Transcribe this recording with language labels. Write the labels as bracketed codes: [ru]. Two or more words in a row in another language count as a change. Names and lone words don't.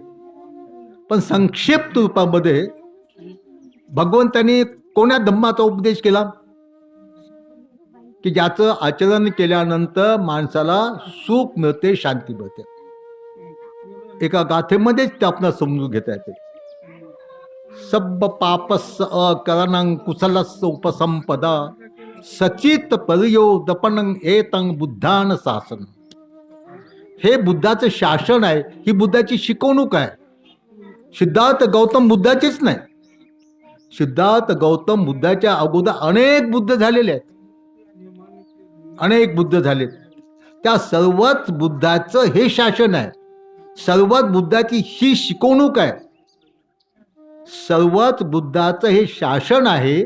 [mr] पण संक्षिप्त रूपामध्ये भगवंतांनी कोण्या धम्माचा उपदेश केला की ज्याचं आचरण केल्यानंतर माणसाला सुख मिळते, शांती मिळते. एका गाथेमध्येच ते आपल्याला समजून घेता येते. [pi] सब पापस अकरणं कुशलस उपसंपदा सचित परियो दपनं एतं बुद्धान शासन. [mr] हे बुद्धाचं शासन आहे, ही बुद्धाची शिकवणूक आहे. सिद्धार्थ गौतम बुद्धाचीच नाही. सिद्धार्थ गौतम बुद्धाच्या अगोदर अनेक बुद्ध झालेले आहेत, अनेक बुद्ध झालेत. त्या सर्वच बुद्धाचं हे शासन आहे, सर्वच बुद्धाची ही शिकवणूक आहे, सर्वच बुद्धाचं हे शासन आहे.